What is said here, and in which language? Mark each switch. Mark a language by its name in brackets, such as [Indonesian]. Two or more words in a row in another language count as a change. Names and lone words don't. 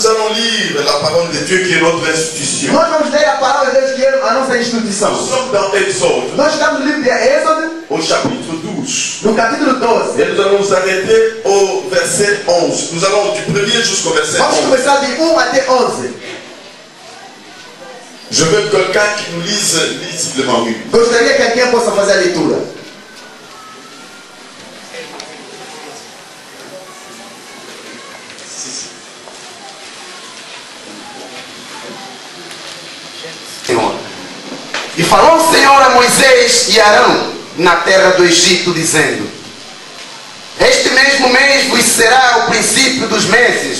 [French] allons lire la parole de Dieu qui est notre institution. [Portuguese] Nós vamos ler a palavra de Deus que é a nossa instituição. [French] Nous sommes dans Exode, [Portuguese] Nós estamos no livro de Êxodo, [French] au chapitre 12. [Portuguese] no capítulo 12. [French] Et nous allons nous arrêter au verset 11. Nous allons du 1er jusqu'au verset [Portuguese] Vamos [French] 11. [Portuguese] começar de 1 até 11. [French] Je veux quelqu'un qui nous lise lisiblement, oui. [Portuguese] Gostaria que alguém possa fazer a leitura. Senhor. E falou o Senhor a Moisés e Arão na terra do Egito, dizendo: este mesmo mês vos será o princípio dos meses.